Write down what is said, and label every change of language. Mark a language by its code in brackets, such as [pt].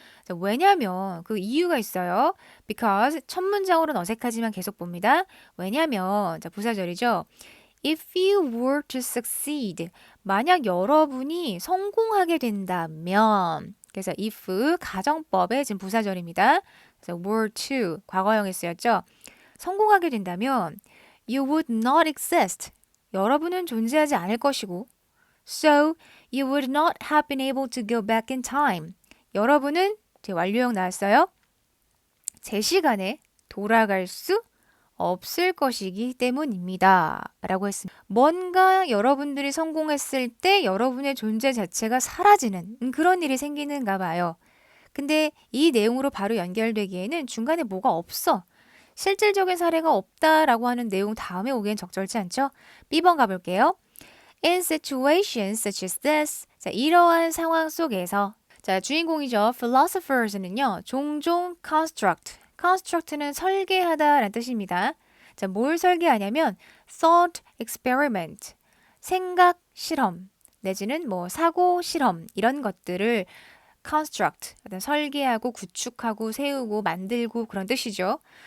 [ko] 자, 왜냐면 그 이유가 있어요. because 첫 문장으로는 어색하지만 계속 봅니다. 왜냐면 자, 부사절이죠. [en] If you were to succeed, [ko] 만약 여러분이 성공하게 된다면, 그래서 if 가정법의 지금 부사절입니다. 그래서 were to 과거형에 쓰였죠. 성공하게 된다면 [en] you would not exist. [ko] 여러분은 존재하지 않을 것이고 [en] so you would not have been able to go back in time. [ko] 여러분은 제 완료형 나왔어요. 제 시간에 돌아갈 수 없을 것이기 때문입니다. 라고 했습니다. 뭔가 여러분들이 성공했을 때 여러분의 존재 자체가 사라지는 그런 일이 생기는가 봐요. 근데 이 내용으로 바로 연결되기에는 중간에 뭐가 없어. 실질적인 사례가 없다라고 하는 내용 다음에 오기엔 적절치 않죠? B번 가볼게요. [en] In situations such as this. [ko] 자, 이러한 상황 속에서 자, 주인공이죠. Philosophers는요. 종종 construct는 설계하다라는 뜻입니다. 자, 뭘 설계하냐면 [en] thought experiment, [ko] 생각 실험 내지는 뭐 사고 실험 이런 것들을 construct, 설계하고 구축하고 세우고 만들고 그런 뜻이죠.